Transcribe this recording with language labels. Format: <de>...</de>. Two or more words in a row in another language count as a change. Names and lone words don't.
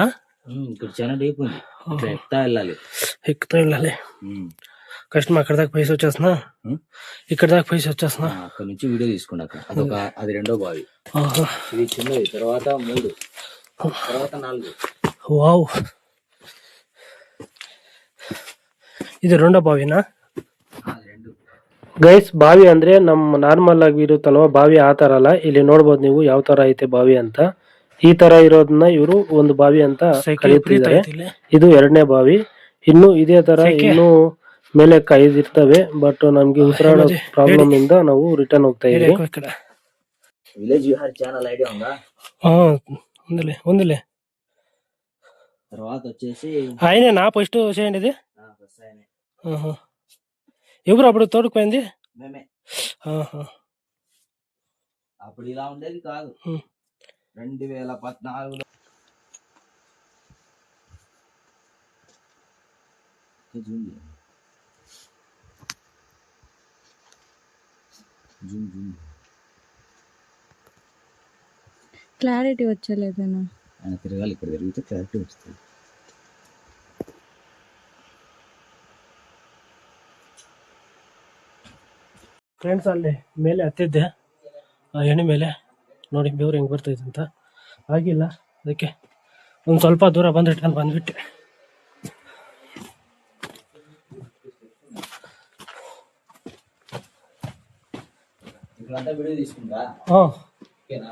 <te>ఇక్కడ చాలా డీప్ ఉంది. ఎక్కుతా వెళ్ళాలి. కష్టం. అక్కడ దాకా పైసి వచ్చేస్తున్నా, ఇక్కడ దాకా పైసి వచ్చేస్తున్నా. అక్కడ నుంచి వీడియో తీసుకోండి. అక్కడ అది 2వ బావి. ఇది చిన్నది, తర్వాత 3, తర్వాత 4. వావ్,</te> <kn>ಇದು 2వ ಬಾವಿನಾ? ಗೈಸ್, ಬಾವಿ ಅಂದ್ರೆ ನಮ್ಮ ನಾರ್ಮಲ್ ಆಗಿ ಇರುತ್ತಲ್ವ ಬಾವಿ, ಆ ತರ ಅಲ್ಲ. ಇಲ್ಲಿ ನೋಡ್ಬೋದು ನೀವು ಯಾವ ತರ ಐತೆ ಬಾವಿ ಅಂತ. ಈ ತರ ಇರೋದನ್ನ ಇವರು ಒಂದು ಬಾವಿ ಅಂತ ಕರೀತಿದ್ದಾರೆ. ಇದು 2ನೇ ಬಾವಿ. ಇನ್ನು ಇದೇ ತರ ಇನ್ನು ಮೇಲೆ 5 ಇರ್ತವೆ. ಬಟ್ ನಮ್ಗೆ ಉಸಿರಾಡೋ ಪ್ರಾಬ್ಲಮ್ ಇಂದ ನಾವು రిటర్న్ ಹೋಗ್ತಾ ಇದೀವಿ.</kn> <te>విలేజ్ విహార్ ఛానల్ ఐడియా ఉందా? ఉందిలే. తర్వాత వచ్చేసి ఆయనేనా ఫస్ట్ చేయండి ఇది? ఎవరు అప్పుడు తోడుకుపోయింది? మేమే. అప్పుడు ఇలా ఉండేది కాదు. 2014లో జూన్ క్లారిటీ వచ్చలేదనా? ఆయన తిరగాలి. ఇక్కడ తిరిగితే క్లారిటీ వస్తుంది.</te> <kn>ಫ್ರೆಂಡ್ಸ್, ಅಲ್ಲಿ ಮೇಲೆ ಹತ್ತಿದ್ದೆ ಆ ಎಣ್ಣೆ ಮೇಲೆ. ನೋಡಿ ಬೆವ್ರು ಹೆಂಗೆ ಬರ್ತೈತೆ ಅಂತ. ಆಗಿಲ್ಲ, ಅದಕ್ಕೆ ಒಂದು ಸ್ವಲ್ಪ ದೂರ ಬಂದು ರಿಟರ್ನ್ ಬಂದ್ಬಿಟ್ಟೆ.</kn> <te>ವಿಡಿಯೋ తీసుకుందా? ఓకేనా?</te>